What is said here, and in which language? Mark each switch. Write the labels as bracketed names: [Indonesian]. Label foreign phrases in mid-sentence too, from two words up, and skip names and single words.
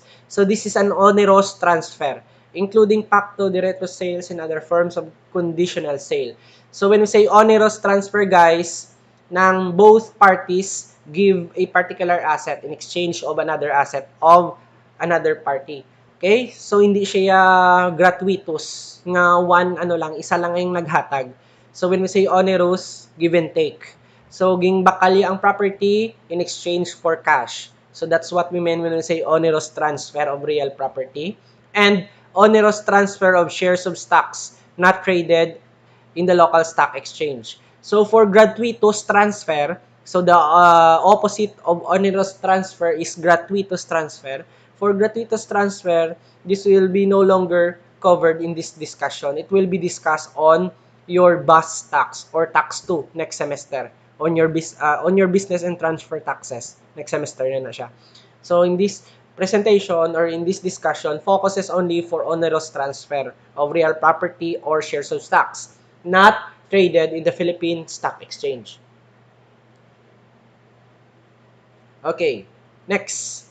[English] So this is an onerous transfer, including pacto, diretto sales, and other forms of conditional sale. So when we say onerous transfer, guys, [Hiligaynon] ng both parties [English] give a particular asset in exchange of another asset of another party. Okay? So, hindi siya gratuitous [Hiligaynon] nga isa lang yung naghatag. [English] So, when we say onerous, give and take. So, [Hiligaynon] gingbakali ang [English] property in exchange for cash. So, that's what we mean when we say onerous transfer of real property. And onerous transfer of shares of stocks not traded in the local stock exchange. So, for gratuitous transfer, so the opposite of onerous transfer is gratuitous transfer. For gratuitous transfer, this will be no longer covered in this discussion. It will be discussed on your BUS tax or tax 2 next semester on your business and transfer taxes. Next semester [Hiligaynon] na siya. [English] So in this presentation or in this discussion focuses only for onerous transfer of real property or shares of stocks not traded in the Philippine Stock Exchange. Okay, next.